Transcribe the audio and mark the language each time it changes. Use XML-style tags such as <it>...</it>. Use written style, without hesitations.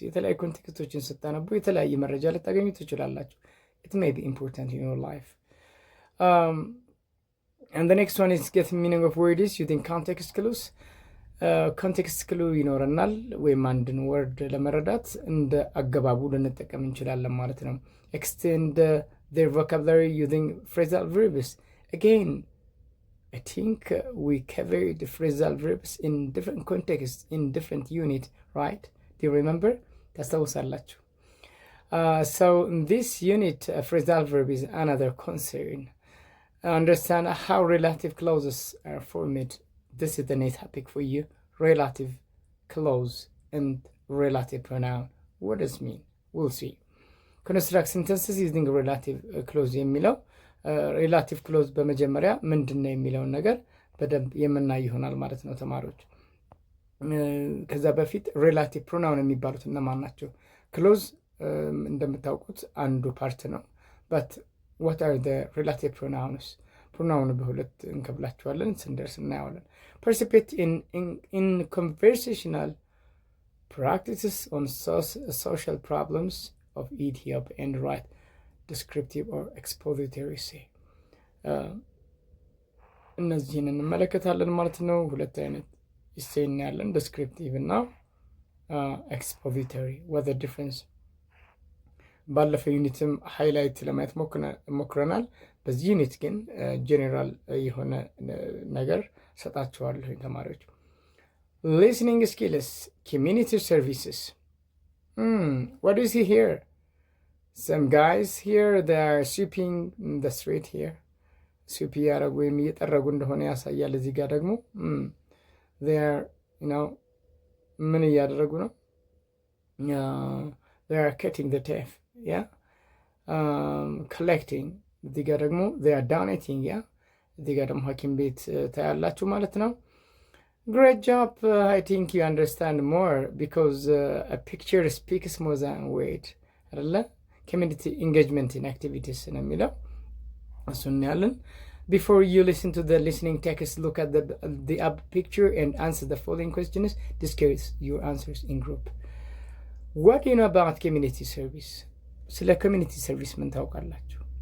<am>የተለያዩ ኮንቴክስቶችን ስታነቡ የተለያየ መረጃ ልታገኙ ትችላላችሁ።</am> <en>It may be important in your life. And the next one is get meaning of words using context clues.</en> <am>context clue ይኖረናል ወይም አንድን ወርድ ለመረዳት እንደ አገባቡ ልንጠቀም እንችላለን ማለት ነው።</am> <en>Extend their vocabulary using phrasal verbs. Again, I think we covered the phrasal verbs in different contexts, in different units, right? Do you remember?</en> <am>ታስታውሳላችሁ?</am> <en>So in this unit, phrasal verb is another concern. Understand how relative clauses are formed. This is the next topic for you. Relative clause and relative pronoun. What does it mean? We'll see. Construct sentences using relative clause</en> <am>የሚለው ሪላቲቭ ክሎዝ በመጀመሪያ ምንድነው የሚለውን ነገር በደንብ የምናይ ይሆናል ማለት ነው ተማሪዎች። ከዛ በፊት ሪላቲቭ ፕሮናውን የሚባሉት እነማን ናቸው? ክሎዝ እንደምታውቁት አንዱ ፓርት ነው።</am> <en>በት what are the relative pronouns?</en> <am>ፕሮናውን በሁለት እንከፍላቸዋለን፣ ስንደርስ እናየዋለን።</am> <en>participate in conversational practices on social problems of Ethiopia and write descriptive or expository essay.</en> <am>እነዚህን እንመለከታለን ማለት ነው። ሁለት አይነት ኢሴይ እናያለን፣ ዲስክሪፕቲቭ እና ኤክስፖዚቶሪ።</am> <en>what the difference</en> <am>ባለፈው ዩኒትም ሃይላይት ለማየት ሞክረናል። በዚህ ዩኒት ግን ጄኔራል የሆነ ነገር ሰጣቸዋለሁ ተማሪዎች።</am> <en>listening skills, community services. What do you see here? Some guys here, they are sweeping the street here.</en> <am>sweep ያደረጉ ወይም እየጠረጉ እንደሆነ ያሳያል። እዚህ ጋር ደግሞ</am> <en>they are, you know,</en> <am>ምን እያደረጉ ነው?</am> <en>they are cutting the tape, yeah, collecting.</en> <am>እዚህ ጋር ደግሞ</am> <en>they are donating, yeah.</en> <am>እዚህ ጋር ደግሞ ሐኪም ቤት ታያላችሁ ማለት ነው።</am> <en>Great job. I think you understand more because a picture speaks more than word.</en> <am>አይደለ?</am> <en>community engagement in activities</en> <am>ነው የሚለው እሱን ያለን።</am> <en>Before you listen to the listening text, look at the up picture and answer the following questions. Discuss your answers in group. What do you know about community service?</en> <am>ስለ community service ምን ታውቃላችሁ?</am>